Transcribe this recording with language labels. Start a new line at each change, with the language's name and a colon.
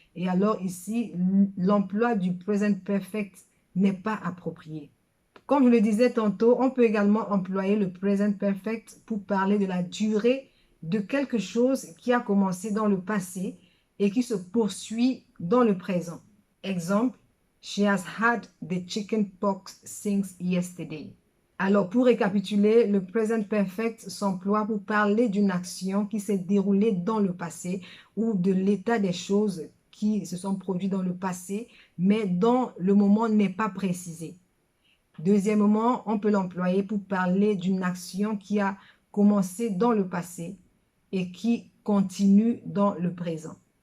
French: Et alors ici, l'emploi du present perfect n'est pas approprié. Comme je le disais tantôt, on peut également employer le present perfect pour parler de la durée de quelque chose qui a commencé dans le passé et qui se poursuit dans le présent. Exemple,
English: she has had the chicken pox since yesterday.
French: Alors, pour récapituler, le present perfect s'emploie pour parler d'une action qui s'est déroulée dans le passé ou de l'état des choses qui se sont produites dans le passé, mais dont le moment n'est pas précisé. Deuxièmement, on peut l'employer pour parler d'une action qui a commencé dans le passé et qui continue dans le présent.